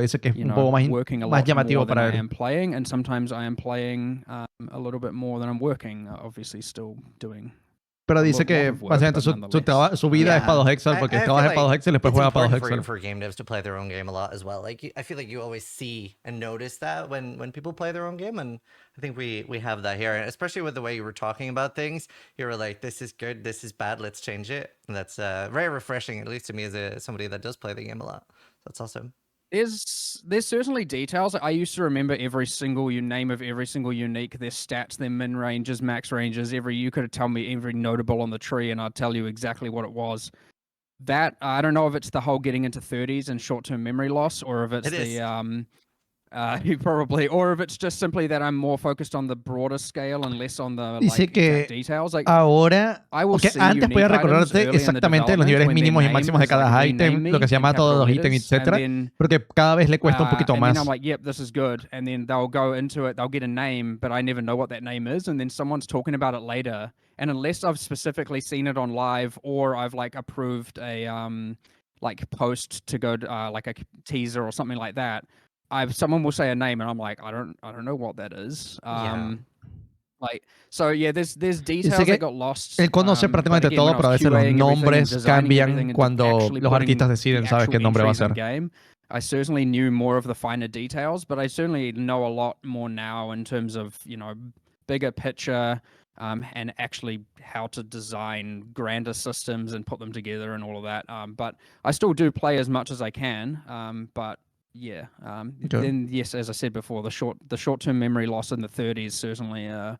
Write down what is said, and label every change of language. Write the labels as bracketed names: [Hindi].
[Spanish] Dice que es un poco más llamativo para él. [English] Playing, and sometimes I am playing a little bit more than I'm working, obviously still doing. [Spanish] Pero dice que básicamente su vida es Path of Exile, porque trabaja en Path of Exile y después juega Path of Exile. [English] For game devs to play their own game a lot as well. I feel like you always see and notice that when people play their own game, and I think we have that here, and especially with the way you were talking about things. You were like, this is good, this is bad, let's change it. And that's very refreshing, at least to me as somebody that does play the game a lot. That's awesome. There's certainly details. I used to remember every single name of every single unique, their stats, their min ranges, max ranges, you could tell me every notable on the tree and I'd tell you exactly what it was. That, I don't know if it's the whole getting into 30s and short-term memory loss, or if it's probably, or if it's just simply that I'm more focused on the broader scale and less on the details. [Spanish] Ahora, antes podía recordarte exactamente los niveles mínimos y máximos de cada item, lo que se llama todos los ítems, etcétera, porque cada vez le cuesta un poquito más. [English] And then I'm like, yep, this is good. And then they'll go into it, they'll get a name, but I never know what that name is. And then someone's talking about it later. And unless I've specifically seen it on live, or I've approved a post to go to, like a teaser or something like that, someone will say a name and I'm like, I don't know what that is. So yeah, there's details that got lost. [Spanish] Él conoce prácticamente todo, pero a veces los nombres cambian cuando los artistas deciden, sabes qué nombre va a ser. [English] I certainly knew more of the finer details, but I certainly know a lot more now in terms of, bigger picture, and actually how to design grander systems and put them together and all of that. But I still do play as much as I can. But yeah, then yes, as I said before, the short-term memory loss in the 30s certainly